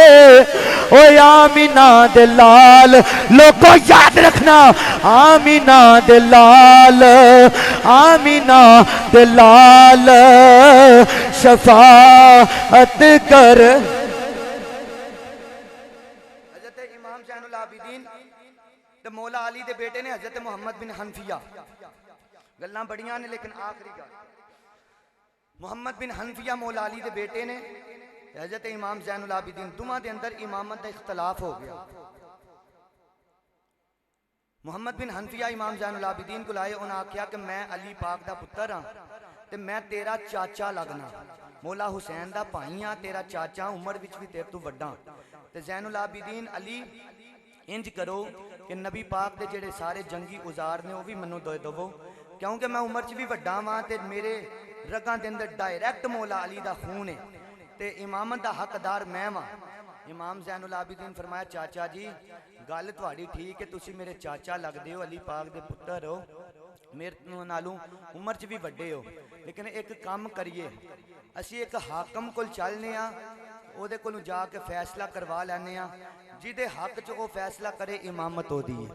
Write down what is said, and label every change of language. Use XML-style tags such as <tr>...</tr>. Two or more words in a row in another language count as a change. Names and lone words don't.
<ur>او آمینہ دلال لوگوں یاد رکھنا آمینہ دلال آمینہ دلال شفاعت کر.</ur> <pa>حضرت امام زین العابدین تے مولا علی دے بیٹے نے حضرت محمد بن حنفیہ. گلاں بڑیاں نے لیکن آخری گل محمد بن حنفیہ مولا علی دے بیٹے نے حضرت امام زین العابدین دوواں دے اندر امامت دا اختلاف ہو گیا. محمد بن حنفیہ امام زین العابدین کو لائے انہاں آکھیا کہ میں علی پاک دا پتر ہاں تے میں تیرا چاچا لگنا مولا حسین دا بھائی ہاں تیرا چاچا عمر وچ بھی تیرے تو وڈا. تے زین العابدین علی انج کرو کہ نبی پاک دے جڑے سارے جنگی اوزار نے وہ بھی منو دے دو کیونکہ میں عمر چ بھی وڈا ہاں تے میرے رگاں دے اندر ڈائریکٹ مولا علی دا خون ہے تے امامت دا حقدار میں ہاں. امام زین العابدین فرمایا چاچا جی گل تہاڈی ٹھیک ہے تسی میرے چاچا لگدے ہو علی پاک دے پتر ہو میرے نالوں عمر چ بھی وڈے ہو لیکن ایک کام کریے اسی ایک حاکم کول چلنے ہاں او دے کولوں جا کے فیصلہ کروا لینے ہاں جدے حق چ او فیصلہ کرے امامت ہو دی.</pa>